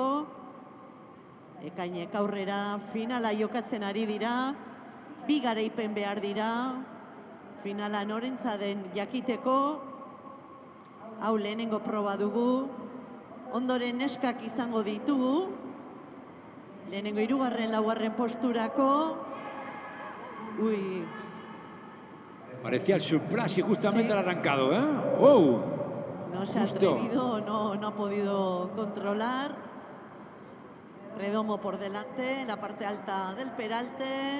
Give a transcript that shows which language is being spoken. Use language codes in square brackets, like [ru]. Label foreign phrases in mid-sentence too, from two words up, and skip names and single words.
[eu] Ekainek aurrera, finala jokatzen ari dira. Bi garaipen behar dira. Finala norentza den jakiteko. Hau lehenengo proba dugu. Ondoren neskak izango ditugu. Lehenengo hirugarren, laugarren posturako. Uy. [es] Parecía el surprise y justamente el arrancado, ¿eh? ¡Wow! No se ha atrevido, no ha podido controlar. Predomo por delante, en la parte alta del Peralte.